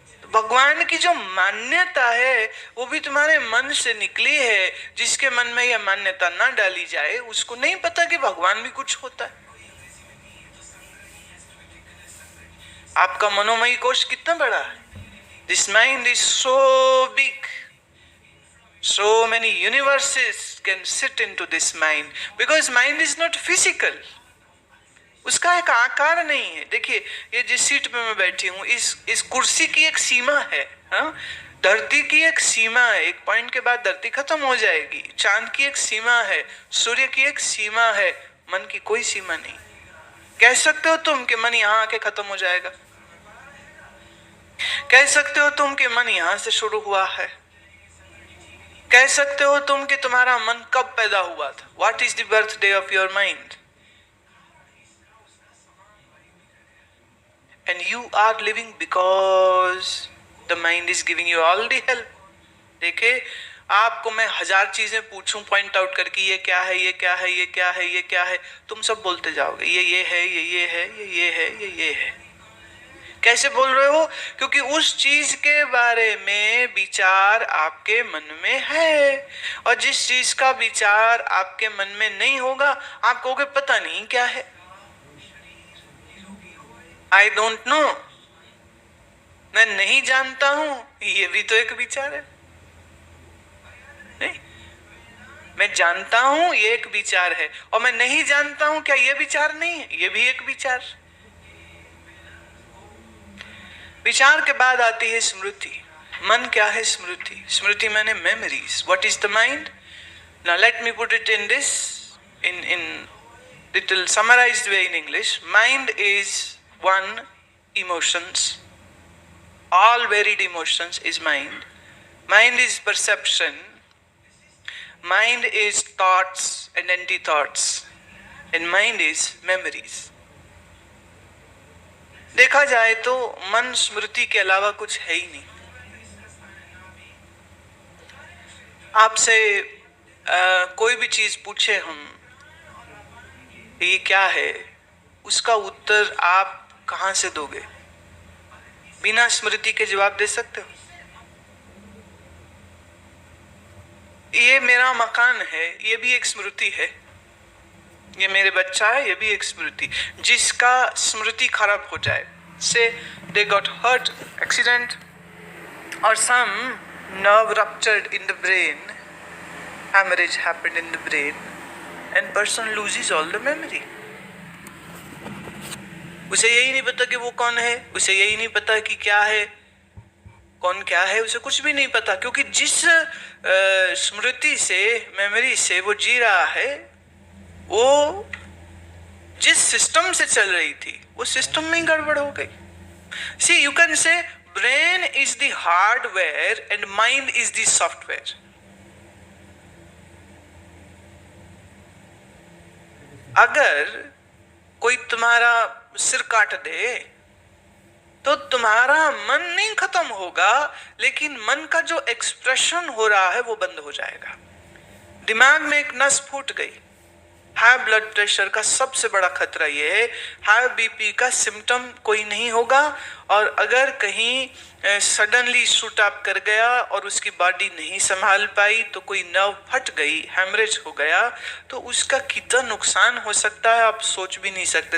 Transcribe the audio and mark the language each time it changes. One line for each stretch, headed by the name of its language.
Hindi: भगवान की जो मान्यता है वो भी तुम्हारे मन से निकली है। जिसके मन में यह मान्यता ना डाली जाए उसको नहीं पता कि भगवान भी कुछ होता है। आपका मनोमयी कोश कितना बड़ा है?
English: This mind is so big. So many universes can sit into this mind because mind is not physical.
Hindi: उसका एक आकार नहीं है। देखिए ये जिस सीट पे मैं बैठी हूँ, इस कुर्सी की एक सीमा है। हाँ, धरती की एक सीमा है, एक पॉइंट के बाद धरती खत्म हो जाएगी। चांद की एक सीमा है, सूर्य की एक सीमा है, मन की कोई सीमा नहीं। कह सकते हो तुम कि मन यहाँ आके खत्म हो जाएगा? कह सकते हो तुम कि मन यहां से शुरू हुआ है? कह सकते हो तुम कि तुम्हारा मन कब पैदा हुआ था?
English: What is the birthday of your mind? And you are living because the mind is giving you all the help.
Hindi: देखे, आपको मैं 1000 चीजें पूछूं पॉइंट आउट करके, ये क्या है, ये क्या है, ये क्या है, ये क्या है, तुम सब बोलते जाओगे ये है, ये है, ये है, ये है। कैसे बोल रहे हो? क्योंकि उस चीज के बारे में विचार आपके मन में है। और जिस चीज का विचार आपके मन में नहीं होगा, आप कहोगे पता नहीं क्या है,
English: I don't know,
Hindi: मैं नहीं जानता हूं। ये भी तो एक विचार है। नहीं, मैं जानता हूं ये एक विचार है, और मैं नहीं जानता हूं, क्या ये विचार नहीं है? ये भी एक विचार। विचार के बाद आती है स्मृति। मन क्या है? स्मृति। स्मृति माने memories.
English: What is the mind? Now let me put it in this in little summarized way in English. Mind is one, emotions. All varied emotions is mind. Mind is perception. Mind is thoughts and anti-thoughts. And mind is memories.
Hindi: देखा जाए तो मन स्मृति के अलावा कुछ है ही नहीं। आपसे कोई भी चीज पूछे हम, ये क्या है, उसका उत्तर आप कहां से दोगे? बिना स्मृति के जवाब दे सकते हो? ये मेरा मकान है, ये भी एक स्मृति है। ये मेरे बच्चा है, ये भी एक स्मृति। जिसका स्मृति खराब हो जाए,
English: Say they got hurt, accident और some nerve ruptured in the brain, hemorrhage happened in the brain, and person loses all the memory.
Hindi: उसे यही नहीं पता कि वो कौन है, उसे यही नहीं पता कि क्या है, कौन क्या है, उसे कुछ भी नहीं पता, क्योंकि जिस स्मृति से, मेमोरी से वो जी रहा है, वो जिस सिस्टम से चल रही थी, वो सिस्टम में ही गड़बड़ हो गई।
English: See, you can say brain is the hardware and mind is the software.
Hindi: अगर कोई तुम्हारा सिर काट दे तो तुम्हारा मन नहीं खत्म होगा, लेकिन मन का जो एक्सप्रेशन हो रहा है वो बंद हो जाएगा। दिमाग में एक नस फूट गई। हाई ब्लड प्रेशर का सबसे बड़ा खतरा ये है, हाई बीपी का सिम्टम कोई नहीं होगा, और अगर कहीं सडनली शूट अप कर गया और उसकी बॉडी नहीं संभाल पाई, तो कोई नर्व फट गई, हेमरेज हो गया, तो उसका कितना नुकसान हो सकता है आप सोच भी नहीं सकते।